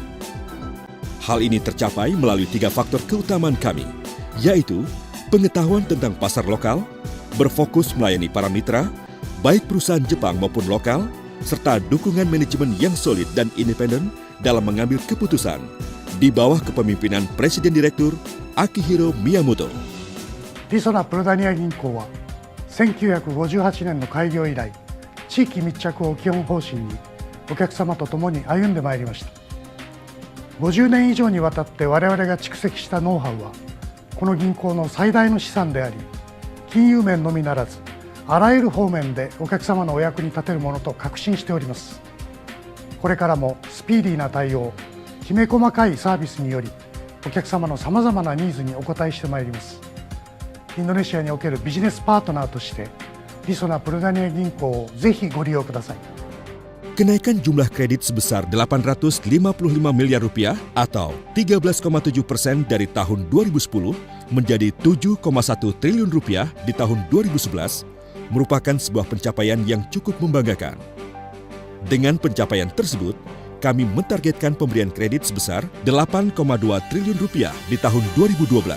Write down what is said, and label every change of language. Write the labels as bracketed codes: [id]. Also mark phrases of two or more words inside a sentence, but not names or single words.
[id] Hal ini tercapai melalui 3 faktor keutamaan kami, yaitu pengetahuan tentang pasar lokal, berfokus melayani para mitra, baik perusahaan Jepang maupun lokal, serta dukungan manajemen yang solid dan independen dalam mengambil keputusan di bawah kepemimpinan Presiden Direktur Akihiro Miyamoto. [ja] Resona Perdania 銀行は1958年の開業以来、地域密着を基本方針にお客様と共に歩んでまいりました。50年以上にわたって我々が蓄積したノウハウは、この銀行の最大の資産であり、金融面のみならずあらゆる方面でお客様のお役に立てるものと確信しております。これからもスピーディーな対応、きめ細かいサービスによりお客様のさまざまなニーズにお応えしてまいります。インドネシアにおけるビジネスパートナーとしてResona Perdania銀行をぜひご利用ください。 [id] Kenaikan jumlah kredit sebesar Rp855 miliar atau 13,7% dari tahun 2010 menjadi Rp7,1 triliun di tahun 2011 merupakan sebuah pencapaian yang cukup membanggakan. Dengan pencapaian tersebut, kami mentargetkan pemberian kredit sebesar Rp8,2 triliun di tahun 2012.